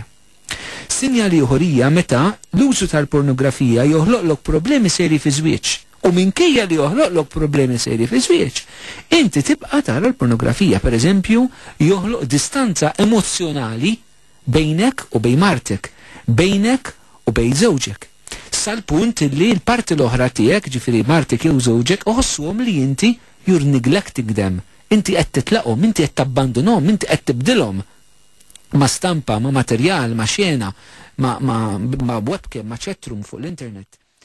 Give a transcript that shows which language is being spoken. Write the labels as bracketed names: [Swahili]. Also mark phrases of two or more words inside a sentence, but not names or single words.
[Maltese] Sinjal ieħor hija meta l-użu tal-pornografija joħloqlok problemi serji fi żwieġ u minkejja li joħloqlok problemi serji fi żwieġ, inti tibqa' tara l-pornografija, pereżempju, joħloq distanza emozjonali bejnek u bejn martek, bejnek u bejn żewġek. Sal-punt li l-parti l-oħra tiegħek, ġifieri martek jew żewġek, iħossuhom li inti [English] you're neglecting them. [Maltese] Inti qed titlaqhom, inti qed tabbandunhom, inti qed tibdilhom ma stampa, ma materjal, ma xena, ma webcam, ma chatroom fuq l-internet.